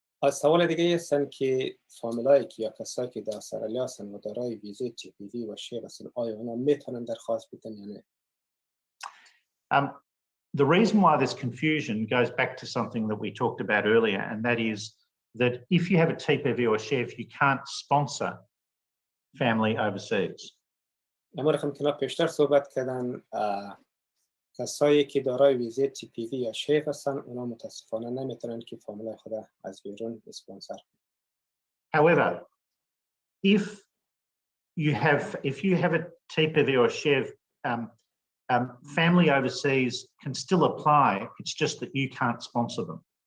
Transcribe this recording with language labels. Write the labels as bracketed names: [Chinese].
[Persian] سوال دیگه هستن که فامیلایی که یا کسایی که در استرالیا هستن و دارای ویزای TPV و SHEV هستن آیا اونا میتونن درخواست بدن یا نه؟ [English] The reason why there's confusion goes back to something that we talked about earlier, and that is that if you have a TPV or SHEV, you can't sponsor family overseas. [Persian] اما رقم که پیشتر صحبت کردن کسایی که دارای ویزای TPV یا SHEV هستن اونا متاسفانه نمیتونن که فامیلای خود از بیرون اسپانسر کنن. [English] However, if you have a TPV or SHEV, family overseas can still apply. It's just that you can't sponsor them.